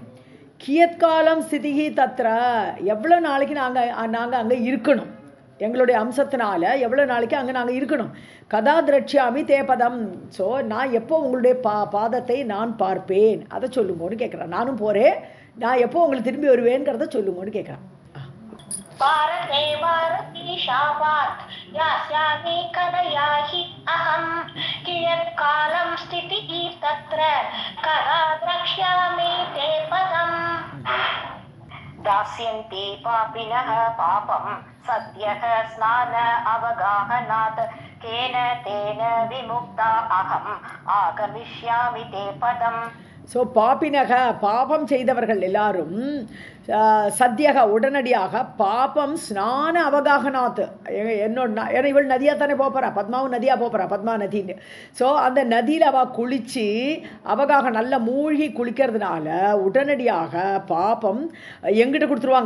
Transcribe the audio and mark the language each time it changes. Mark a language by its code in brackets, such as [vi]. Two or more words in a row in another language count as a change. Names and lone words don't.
[sa] कियत्कालं स्थितिः तत्र, [ta] எவ்வளோ நாளைக்கு நாங்கள் அங்கே இருக்கணும், எங்களுடைய அம்சத்தினால எவ்வளோ நாளைக்கு அங்கே நாங்கள் இருக்கணும். [sa] कदा द्रक्ष्यामि तेपदम्, [ta] ஸோ நான் எப்போ உங்களுடைய பாதத்தை நான் பார்ப்பேன், அதை சொல்லுங்கன்னு கேட்குறேன். நானும் போகிறேன், நான் எப்போ உங்களுக்கு திரும்பி வருவேங்கிறத சொல்லுங்கன்னு கேட்குறேன். [sa] भारते भारती शापात् यास्यामि कलया हि अहं कियत्कालं स्थितिः तत्र कदा द्रक्ष्यामि ते पदम् दास्यन्ति पापिनः पापं सद्यः स्नान अवगाहनात् केन तेन विमुक्ता अहम् आगमिष्यामि ते पदम्. [ta] ஸோ [sa] पापिनः पापम् [ta] செய்தவர்கள் எல்லாரும் சத்தியக உடனடியாக [sa] पापं स्नान अवगाहनात् [ta] ஏன்னா இவள் நதியாக தானே போகிறா, பத்மாவும் நதியாக போகிறா, பத்மா நதின்னு. ஸோ அந்த நதியில் அவள் குளித்து அவகாக நல்லா மூழ்கி குளிக்கிறதுனால உடனடியாக பாபம் எங்கிட்ட கொடுத்துருவாங்க.